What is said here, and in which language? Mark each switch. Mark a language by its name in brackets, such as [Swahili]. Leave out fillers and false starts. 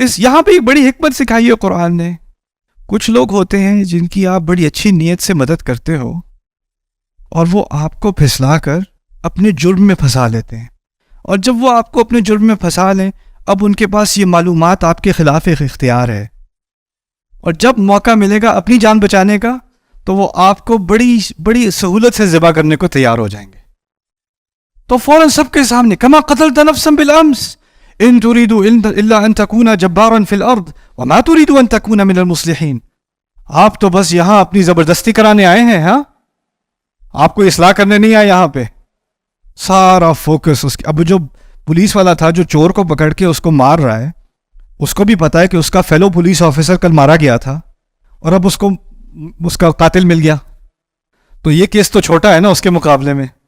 [Urdu] یہاں پہ ایک بڑی حکمت سکھائی ہے قرآن نے. کچھ لوگ ہوتے ہیں جن کی آپ بڑی اچھی نیت سے مدد کرتے ہو اور وہ آپ کو پھسلا کر اپنے جرم میں پھنسا لیتے ہیں، اور جب وہ آپ کو اپنے جرم میں پھنسا لیں اب ان کے پاس یہ معلومات آپ کے خلاف ایک اختیار ہے، اور جب موقع ملے گا اپنی جان بچانے کا تو وہ آپ کو بڑی سہولت سے ذبح کرنے کو تیار ہو جائیں گے. تو فوراً سب کے سامنے [Arabic] کما قتلت نفسا بالامس ان تريد الا ان تكون جبارا في الارض وما تريد ان تكون من المصلحين. [Urdu] آپ تو بس یہاں اپنی زبردستی کرانے آئے ہیں، ہاں آپ کو اصلاح کرنے نہیں آئے یہاں پہ. سارا فوکس اس اب جو پولیس والا تھا جو چور کو پکڑ کے اس کو مار رہا ہے، اس کو بھی پتا ہے کہ اس کا فیلو پولیس آفیسر کل مارا گیا تھا اور اب اس کا قاتل مل گیا، تو یہ کیس تو چھوٹا ہے نا اس کے مقابلے میں.